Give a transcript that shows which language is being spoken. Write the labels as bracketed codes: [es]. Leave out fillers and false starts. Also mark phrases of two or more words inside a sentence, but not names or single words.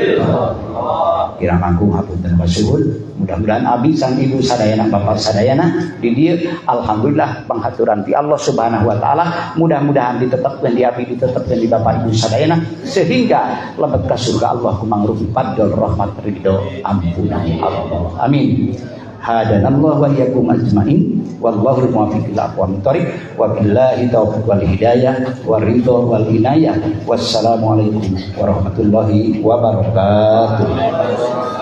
[su] illallah kirang langkung hapunten masuhun mudah-mudahan abi sang ibu sadayana bapak sadayana di dieu alhamdulillah panghaturan ti Allah [ar] سبحانه وتعالى [su] mudah-mudahan ditetepkeun di abi ditetepkeun di bapak ibu sadayana sehingga lebet ka surga Allah kumangrupi fadl rahmat ridho ampunan Allah amin. [ar] هدانا الله وإياكم أجمعين والله الموفق إلى أقوم الطريق وبالله التوفيق والهداية والرضا والعناية والسلام عليكم ورحمة الله وبركاته.